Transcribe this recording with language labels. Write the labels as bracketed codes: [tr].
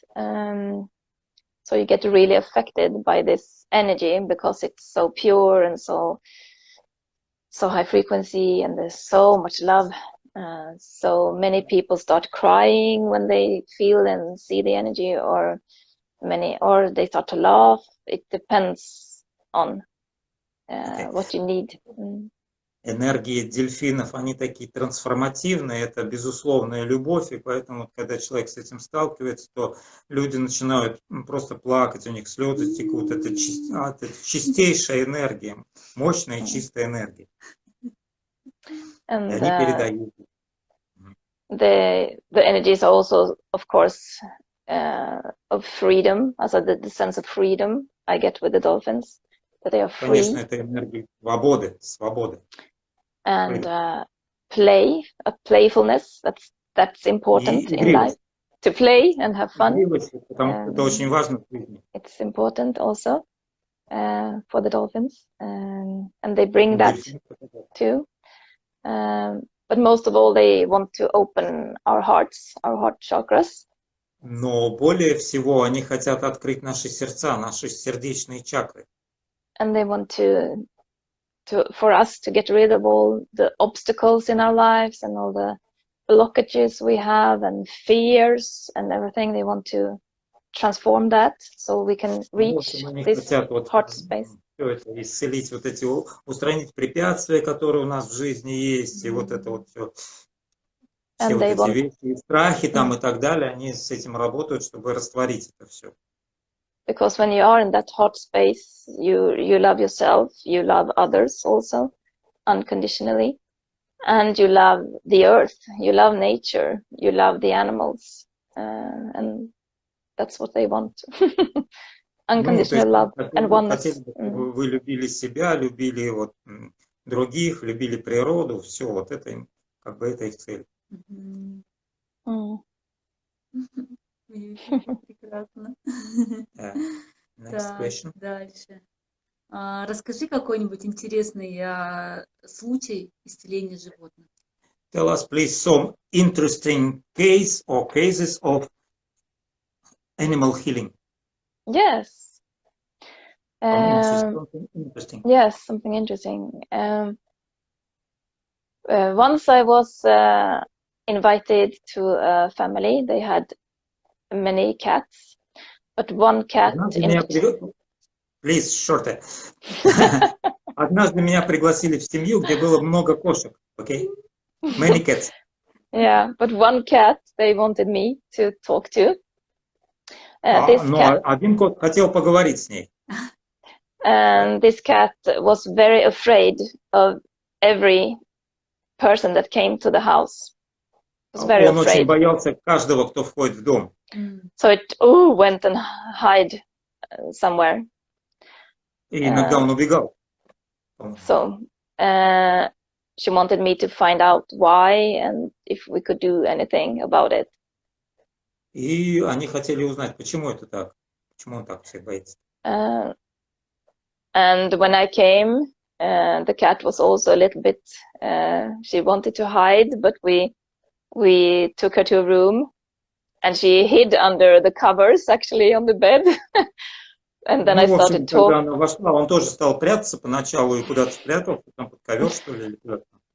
[en] So you get really affected by this energy because it's so pure and so high frequency, and there's so much love. So many people start crying when they feel and see the energy, or they start to laugh. It depends on what you need. [ru] Энергии дельфинов, они такие трансформативные, это безусловная любовь, и поэтому, когда человек с этим сталкивается, то люди начинают просто плакать, у них слезы текут, это чистейшая энергия, мощная чистая энергия. [en] And [ru] они передают. [en] The energies are also, of course, of freedom, also the sense of freedom, I get with the dolphins, that they are free. [ru] Конечно, это энергия свободы. [en] And playfulness, that's important in life. To play and have fun. [ru] Потому что это очень важно в жизни. [en] It's important also for the dolphins, and they bring that too. But most of all, they want to open our hearts, our heart chakras. [ru] Но более всего они хотят открыть наши сердца, наши сердечные чакры. [en] And they want for us to get rid of all the obstacles in our lives and all the blockages we have and fears and everything. They want to transform that so we can reach this heart space. [ru] Все это исцелить, вот эти, устранить препятствия, которые у нас в жизни есть, и вот это вот все. Все вот эти вещи, страхи там и так далее, они с этим работают, чтобы растворить это все. [en] Because when you are in that heart space, you love yourself, you love others also, unconditionally, and you love the earth, you love nature, you love the animals, and that's what they want. Unconditional love and oneness. [ru] Вы любили себя, любили вот других, любили природу, все, вот это им, как бы это их цель. Прекрасно. [en] Next question. [ru] Дальше. Расскажи какой-нибудь интересный случай исцеления животных. [en] Tell us, please, some interesting case or cases of animal healing. Yes. Something interesting. Yes, something interesting. Once I was invited to a family. They had many cats, but one cat... Please, shorter. [ru] Однажды меня пригласили в семью, где было много кошек, okay? [en] Many cats. Yeah, but one cat they wanted me to talk to. [ru] Но один кот хотел поговорить с ней. [en] And this cat was very afraid of every person that came to the house. [ru] Он очень боялся каждого, кто входит в дом. [en] So it went and hide somewhere. [ru] И иногда он убегал. [en] So she wanted me to find out why and if we could do anything about it. [ru] И они хотели узнать, почему это так, почему он так всех боится. [en] And when I came, the cat was also a little bit. She wanted to hide, but we took her to a room, and she hid under the covers, actually on the bed. And then I started talking. [ru] Когда она вошла, он тоже стал прятаться поначалу и куда-то спрятался, там под ковер, что ли, или куда-то.